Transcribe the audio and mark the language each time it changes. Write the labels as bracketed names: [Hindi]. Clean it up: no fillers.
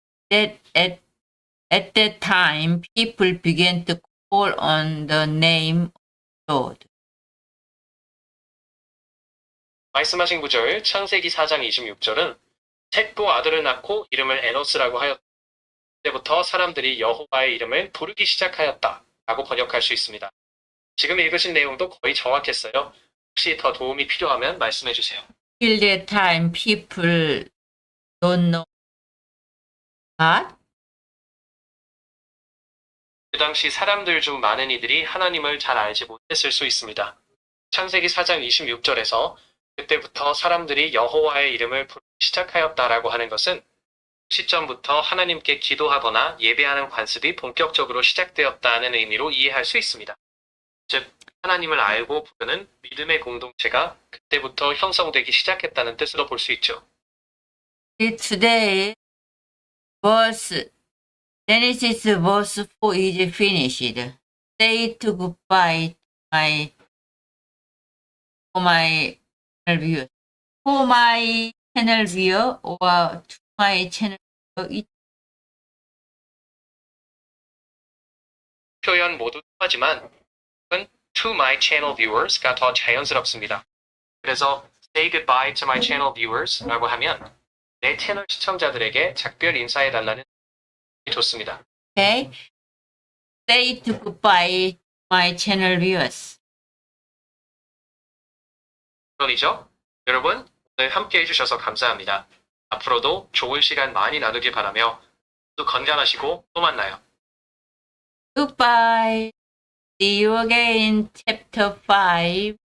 [English] That at that time, people began to call on the name of Lord. [Korean] 말씀하신 구절 창세기 4장 26절은 셋도 아들을 낳고 이름을 에노스라고 하였다. 그때부터 사람들이 여호와의 이름을 부르기 시작하였다 라고 번역할 수 있습니다. 지금 읽으신 내용도 거의 정확했어요. 혹시 더 도움이 필요하면 말씀해 주세요. [English] Till that time, people don't know God. [Korean] 그 당시 사람들 중 많은 이들이 하나님을 잘 알지 못했을 수 있습니다. 창세기 4장 26절에서 그때부터 사람들이 여호와의 이름을 부르기 시작하였다라고 하는 것은 시점부터 하나님께 기도하거나 예배하는 관습이 본격적으로 시작되었다는 의미로 이해할 수 있습니다. 즉 하나님을 알고 부르는 믿음의 공동체가 그때부터 형성되기 시작했다는 뜻으로 볼 수 있죠. [English] Today, Genesis verse 4 is finished. Say to goodbye for my channel viewer. For my channel viewer or to my channel viewer. [Korean] 표현 모두 통하지만 to my channel viewers 가 더 자연스럽습니다. 그래서 say goodbye to my channel viewers 라고 하면 내 채널 시청자들에게 작별 인사해달라는 뜻이 좋습니다. [English] Okay. Say to goodbye to my channel viewers. [Korean] 물론이죠. 여러분 오늘 함께 해주셔서 감사합니다. 앞으로도 좋은 시간 많이 나누길 바라며 모두 건강하시고 또 만나요. [English] Goodbye. See you again, chapter 5.